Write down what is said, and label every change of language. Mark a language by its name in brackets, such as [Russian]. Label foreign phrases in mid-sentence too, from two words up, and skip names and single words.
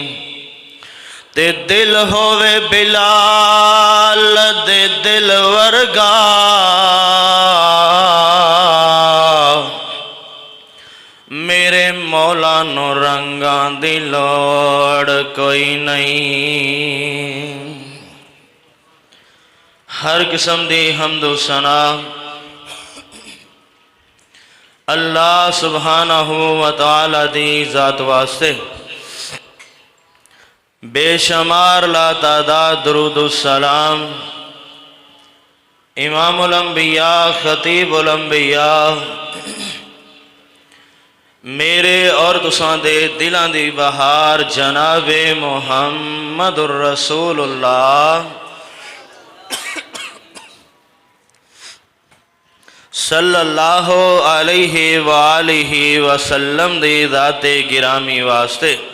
[Punjabi] تے دل ہووے بلال دے دل ورگا، میرے مولا نوں رنگاں دی لوڑ کوئی نہیں. ہر قسم دی حمد و ثنا [Arabic] الله سبحانه وتعالى [Punjabi] دی ذات واسطے. بےشمار لاتعداد درود سلام [Arabic] إمام الأنبياء خطيب الأنبياء [Punjabi] میرے اور تساں دے دلاں دی بہار [Arabic] محمد رسول الله صلى الله عليه وآله وسلم [Punjabi] دی ذات گرامی واسطے.